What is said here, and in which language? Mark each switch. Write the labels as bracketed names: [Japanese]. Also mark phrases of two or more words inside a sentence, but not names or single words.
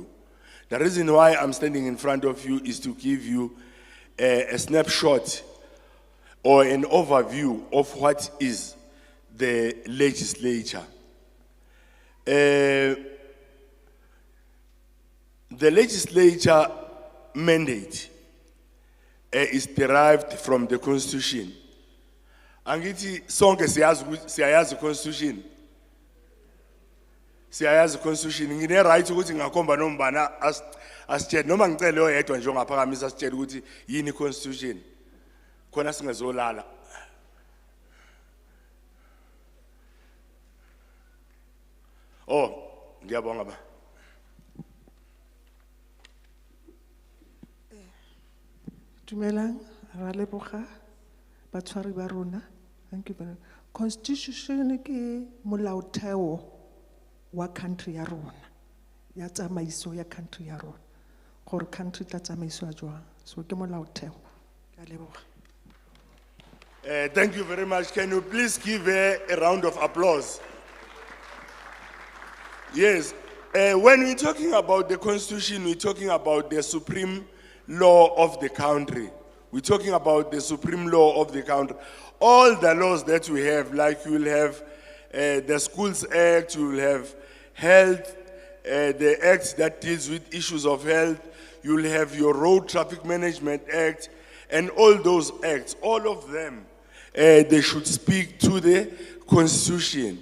[English] The reason why I'm standing in front of you is to give you a snapshot or an overview of what is the legislature. The legislature mandate is derived from the Constitution. [Zulu] Angithi sonke siyayazi Constitution. Siyayazi Constitution. Ngine right ukuthi ngakhomba nombana asitshela noma ngicele oyedwa nje ongaphakamisa asitshela ukuthi yini Constitution. Khona singezolala. Oh, ngiyabonga ba. [Tswana] Dumelang, ra leboga batshwari ba rona. [English] Thank you very much. [Tswana] Constitution ke molaotheo wa country ya rona. Ya tsamaiso ya country ya rona. Gore country tla tsamaiswa jwang. So ke molaotheo. Ke a leboga. [English] Thank you very much. Can you please give her a round of applause? Yes. When we're talking about the Constitution, we're talking about the supreme law of the country. We're talking about the supreme law of the country. All the laws that we have, like you will have the Schools Act, you will have health, the act that deals with issues of health, you will have your Road Traffic Management Act, and all those acts, all of them, they should speak to the Constitution.